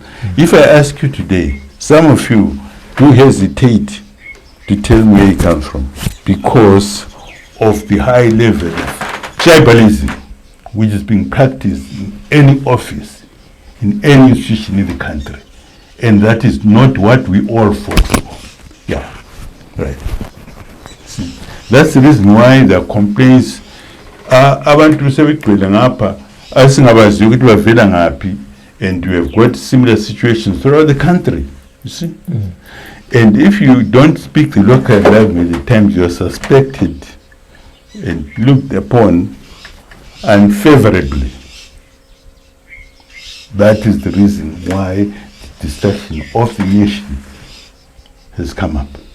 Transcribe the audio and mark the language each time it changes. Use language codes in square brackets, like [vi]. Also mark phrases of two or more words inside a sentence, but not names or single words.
[en] If I ask you today, some of you do hesitate to tell me where you come from because of the high level of tribalism which is being practiced in any office, in any institution in the country. And that is not what we all fought for. Yeah, right. See, that's the reason why the complaints [nd] abantu sebegcwele ngapha asingabazi ukuthi bavela ngaphi, [en] and we have got similar situations throughout the country, you see. And if you don't speak the local language, at times you are suspected and looked upon unfavorably. That is the reason why the destruction of the nation has come up.